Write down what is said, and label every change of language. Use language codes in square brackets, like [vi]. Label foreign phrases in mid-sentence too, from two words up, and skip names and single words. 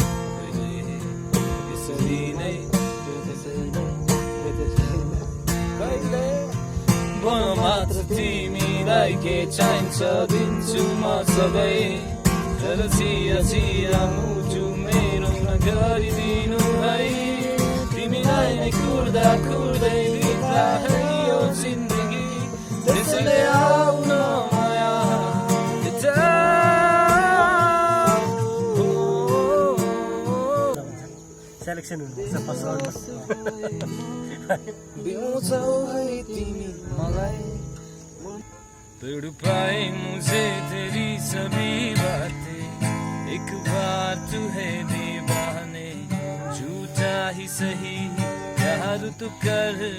[ne] यसरी नै कहिले भन मात्र तिमीलाई के चाहिन्छ दिन्छु म सबै तर चिया चिया मुटु मेरो नगरिदिनु है तिमीलाई नै कुर्दा कुर्दै बित्ला है यो जिन्दगी त्यसैले आउन माया सेलेक्सन हुनुपर्छ [en] first roundमा [hi] तड़पाए मुझे तेरी सभी बातें एक बार तू है दीवाने झूठा ही सही प्यार तू कर